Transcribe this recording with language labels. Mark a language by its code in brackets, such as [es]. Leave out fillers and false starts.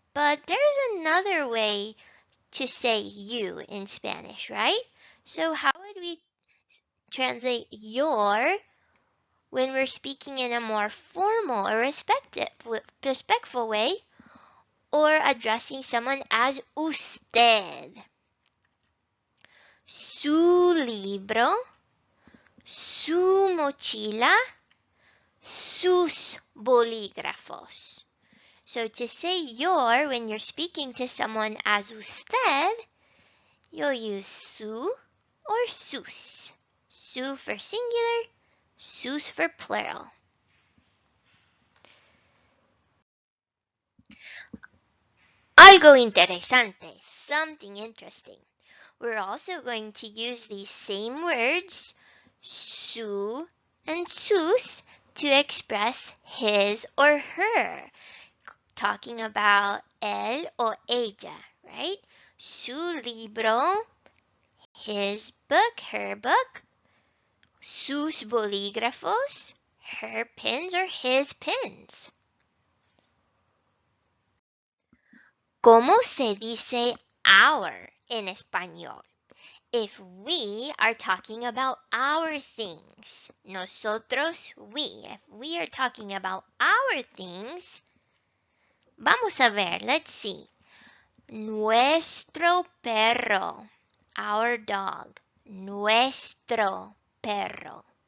[en] But there's another way to say you in Spanish, right? So how would we translate your when we're speaking in a more formal or respectful way, or addressing someone as usted? [es] Su libro, su mochila, sus bolígrafos. [en] So to say your when you're speaking to someone as usted, you'll use su or sus. Su for singular, sus for plural. [es] Algo interesante, [en] something interesting. We're also going to use these same words, su and sus, to express his or her. talking about [es] él o ella, [en] right? [es] Su libro, [en] his book, her book. [es] Sus bolígrafos, [en] her pens or his pens. [es] ¿Cómo se dice our in español? [en] If we are talking about our things, nosotros, we, if we are talking about our things, [es] vamos a ver, [en] let's see. [es] Nuestro perro, [en] our dog, [es] nuestro perro.